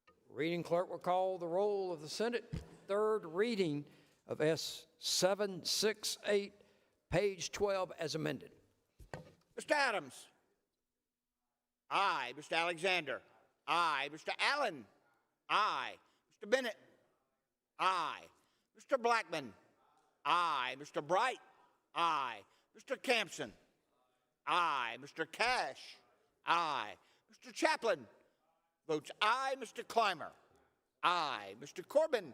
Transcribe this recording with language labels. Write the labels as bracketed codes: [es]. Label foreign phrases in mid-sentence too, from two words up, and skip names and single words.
[en] Reading clerk will call the roll of the Senate. Third reading of S. 768, page 12, as amended. Mr. Adams. Aye. Mr. Alexander. Aye. Mr. Allen. Aye. Mr. Bennett. Aye. Mr. Blackman. Aye. Mr. Bright. Aye. Mr. Campson. Aye. Mr. Cash. Aye. Mr. Chaplin. Votes aye. Mr. Clymer. Aye. Mr. Corbin.